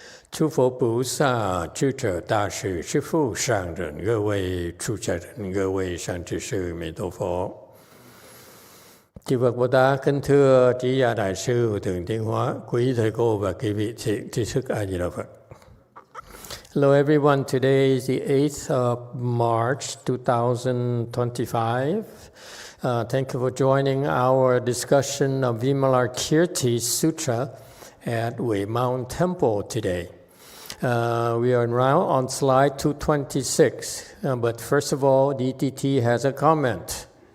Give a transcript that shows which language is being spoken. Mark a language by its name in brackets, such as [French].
[Chinese] 诸佛菩萨、智者大士、师父上人、各位出家人、各位善知识，弥陀佛。 [Vietnamese] Chư Phật Bồ Tát kính thưa Trí Gia Đại sư Thượng Tiến Hóa, quý thầy cô và quý vị tri thức A Di Đà Phật. [English] Hello everyone, today is the 8th of March 2025. Thank you for joining our discussion of Vimalarkirti Sutra at Wei Mount Temple today. We are now on slide 226, but first of all, DTT has a comment.